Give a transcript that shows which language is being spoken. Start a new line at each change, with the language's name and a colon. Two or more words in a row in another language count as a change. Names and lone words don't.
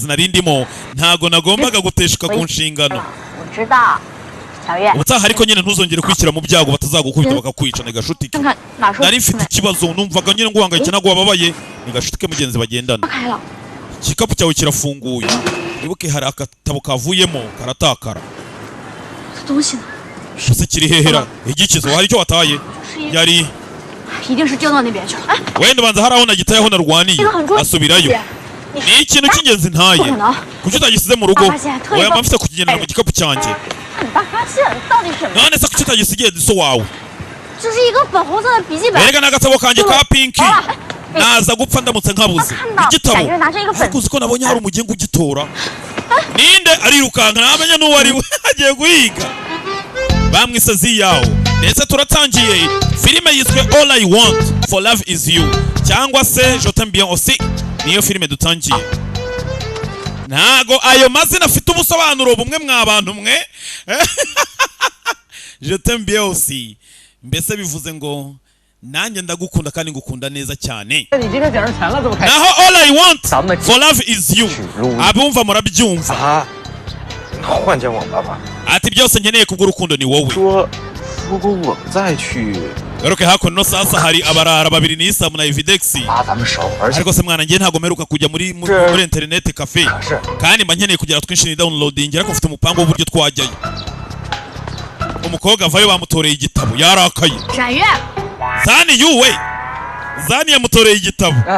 Kinyarwanda: narindimo ntago nagombaga guteshuka ku nshingano ubutaha ariko nyine ntuzongere kwishyira mu byago batazagukubita bakakwica ni gashuti nari mfite ikibazo numvaga nyine nguhangayike nagwo wababaye ni gashuti ke mugenzi bagendana igikapu cyawe kirafunguye ibuke hari akatabo kavuyemo karatakara ese kiri hehera igikizo hari icyo wataye yari
Chinese: 一定是丢到那边去了。哎，
Kinyarwanda: wenda banza hari aho nagitayeho narwaniye asubirayo ni ikintu cy'ingenzi ntaye kuki utagisize mu rugo oya mba mfite kukigendera mu gikapu cyanjye
Chinese: 你爸发现到底什么？
Kinyarwanda: none se kuki utagisigiye diso wawe
Chinese: 这是一个粉红色的笔记本。
Kinyarwanda: erega n'agatabo kanjye ka pinki naza gupfa ndamutse nkabuze igitabo ariko uzi ko nabonye hari umugenga ugitora ninde arirukanka ntamenya n'uwo ari we agiye guhiga bamwise ziyawo ndetse turatangiye filime yiswe All I Want for Love Is You cyangwa se Je t'aime bien aussi niyo filime dutangiye ntago ayo mazina afite ubusobanuro bumwe mwabantu mwe Je t'aime bien aussi mbese bivuze ngo nanjye ndagukunda kandi ngukunda neza cyane naho All I Want for Love Is You abumva murabyumva ati byose nkeneye kubw'urukundo ni wowe garuke hakuno sasa hari abarara babiri ni Isamu na Evidex ariko se mwana ngiye ntago meruka kujya muri
English: internet cafe
Kinyarwanda: kandi mba nkeneye kugira twinshi ni downloading ariko mfite umupango w'uburyo twajyayo umukobwa avayo bamutoreye igitabo yarakaye Zani yuwe Zani yamutoreye igitabo